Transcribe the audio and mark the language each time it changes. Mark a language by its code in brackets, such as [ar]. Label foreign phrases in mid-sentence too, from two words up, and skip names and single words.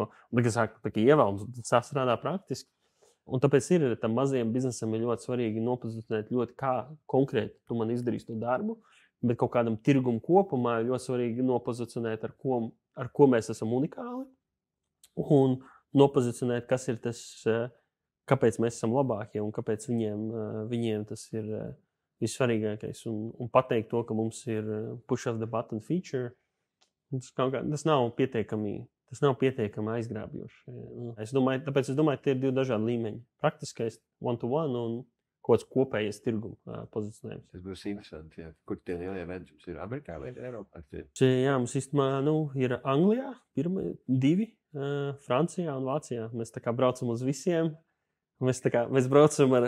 [lv] Un tagad sāk ievēlams, tas strādā praktiski. Un tāpēc ir tam mazajam biznesam ir ļoti svarīgi nopozicionēt ļoti kā konkrēti tu man izdarīsi to darbu, bet kaut kādam tirgumu kopumā ir ļoti svarīgi nopozicionēt, ar ko mēs esam unikāli, un nopozicionēt, kas ir tas, kāpēc mēs esam labākie un kāpēc viņiem tas ir vissvarīgākais. Un pateikt to, ka mums ir [en] push of the button feature, [lv] tas nav pietiekami aizgrābjoši. Tāpēc es domāju, tie ir divi dažādi līmeņi. Praktiskais one-to-one un kaut kāds kopējais tirguma pozicionējums. Tas būs interesanti, jā. Kur tie lielie eventi jums ir? Amerikā vai Eiropā? Jā, mums īstenībā ir Anglijā, 2, Francijā un Vācijā. Mēs tā kā braucam uz visiem. Mēs braucam ar...